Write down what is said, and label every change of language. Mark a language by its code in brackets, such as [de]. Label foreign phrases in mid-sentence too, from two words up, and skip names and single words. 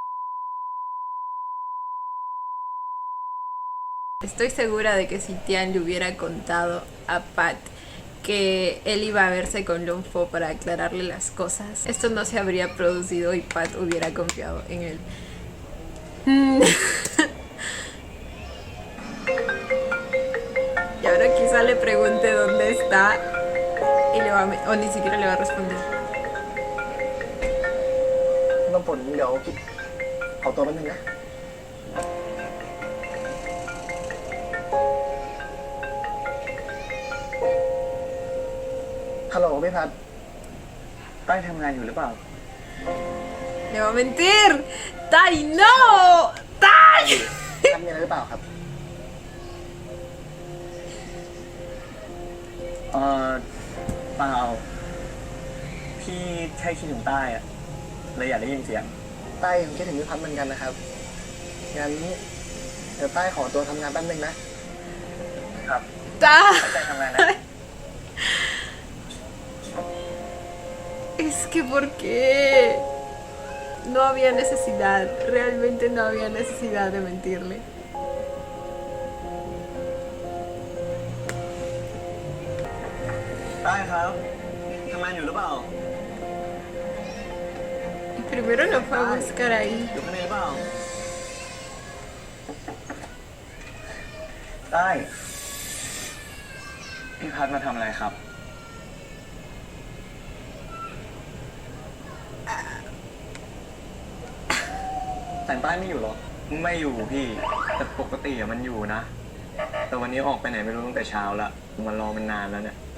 [es] Estoy segura de que si Tian le hubiera contado a Pat que él iba a verse con Lonfo para aclararle las cosas, esto no se habría producido y Pat hubiera confiado en él. Y ahora quizá le pregunte dónde está y le va o ni siquiera le va a responder. [th] น้ำฝนเดี๋ยวขอตัวแป๊บนึงนะ ฮัลโหลพี่พัดใต้ทำงานอยู่หรือเปล่า [es] Le va a mentir. ¡Tai, no! ¡Tai! [th] ทำงานหรือเปล่าครับ เปล่า พี่แค่คิดถึงใต้อะเลยอยากได้ยินเสียง ใต้ผมคิดถึงพี่พัดเหมือนกันนะครับ งั้นเดี๋ยวใต้ขอตัวทำงานแป๊บนึงนะ ครับ [es] ¡Ta! [th] ตั้งใจทำงานนะ [es] Es que ¿por qué? No había necesidad, realmente no había necesidad de mentirle. [th] ได้ครับทำงานอยู่หรือเปล่า [es] Y primero lo fue a buscar ahí. [th] อยู่ข้างในหรือเปล่า ได้พี่พัดมาทำอะไรครับ แต่งใต้ไม่อยู่หรอ ไม่อยู่พี่ แต่ปกติอะมันอยู่นะ แต่วันนี้ออกไปไหนไม่รู้ตั้งแต่เช้าละมันรอมันนานแล้วเนี่ย